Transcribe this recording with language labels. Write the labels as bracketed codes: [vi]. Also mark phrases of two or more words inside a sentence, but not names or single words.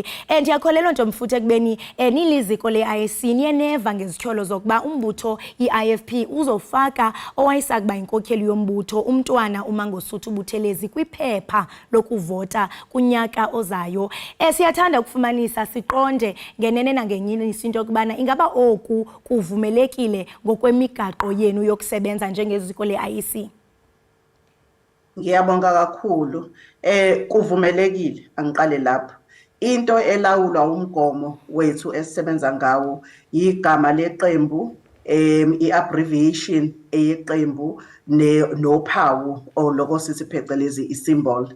[xh] Ndiyakholelwa Ntombi futhi ekubeni niliziko le-IEC niyeneva ngezityholo zokuba umbutho i-IFP uzofaka owayisakuba inkokheli yombutho umntwana uMangosuthu Buthelezi kwiphepha lokuvota kunyaka ozayo. Siyathanda ukufumanisa siqonde ngenene nangenyinisi into yokubana ingaba oku kuvumelekile ngokwemigaqo yenu yokusebenza njengeziko le-IEC. [zu] Ngiyabonga kakhulu. Kuvumelekile angiqale lapha. Into elawulwa umgomo wethu esisebenza ngawo igama leqembu i-abbreviation eyeqembu nophawu oloko sithi phecelezi i-symbol.